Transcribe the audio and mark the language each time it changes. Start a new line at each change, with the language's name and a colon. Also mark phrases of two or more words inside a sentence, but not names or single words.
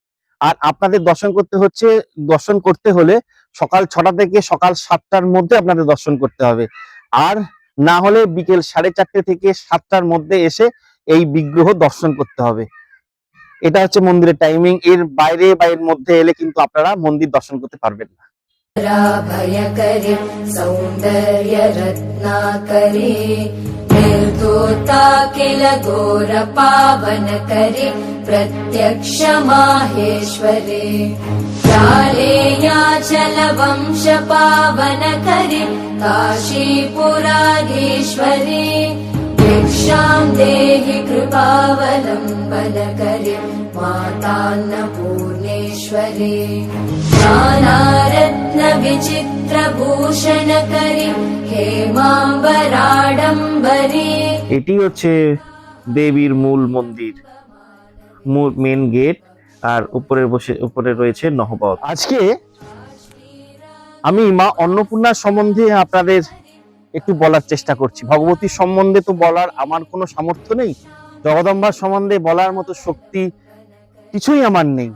Bangla: আর আপনাদের দর্শন করতে হলে সকাল 6টা থেকে সকাল 7টার মধ্যে আপনাদের দর্শন করতে হবে। আর না হলে বিকেল 4:30 থেকে 7টার মধ্যে এসে এই বিগ্রহ দর্শন করতে হবে। এটা হচ্ছে মন্দিরের টাইমিং। এর বাইরে বা এর মধ্যে এলে কিন্তু আপনারা মন্দির দর্শন করতে পারবেন না।
Sanskrit: भयकरी सौन्दर्य रत्नाकरी निर्धूता किल घोर पावनकरी प्रत्यक्ष माहेश्वरी जालेयाचल वंश पावनकरी काशीपुराधीश्वरी भिक्षां देहि कृपावलम्बनकरी मातान्नपूर्णेश्वरी नानारत्न विचित्र भूषण करी हेमाम्बराडम्बरी।
Bangla: এটি হচ্ছে দেবীর মূল মন্দির, মেন গেট। আর উপরে রয়েছে নহবত। আজকে আমি মা অন্নপূর্ণার সম্বন্ধে আপনাদের একটু বলার চেষ্টা করছি। ভগবতীর সম্বন্ধে তো বলার আমার কোনো সামর্থ্য নেই, জগদম্বার সম্বন্ধে বলার মতো শক্তি কিছুই আমার নেই।